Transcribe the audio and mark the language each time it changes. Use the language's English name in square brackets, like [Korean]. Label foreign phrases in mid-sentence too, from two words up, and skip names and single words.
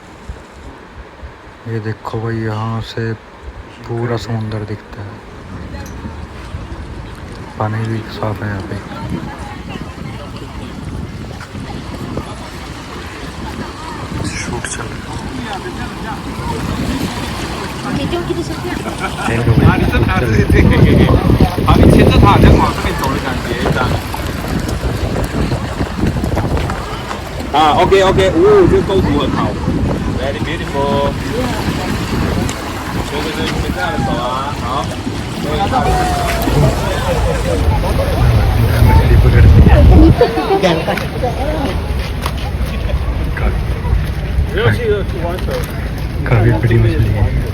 [Hindi] ये देखो भाई यहाँ से पूरा समुंदर दिखता है, पानी भी साफ है यहाँ पे। शूट चल रहा [Chinese] OK OK，这个构图很好 ， [English] very beautiful。 [Chinese] 对，这样的手啊，好。 [Hindi] मछली पकड़नी है। काफी बड़ी मछली है।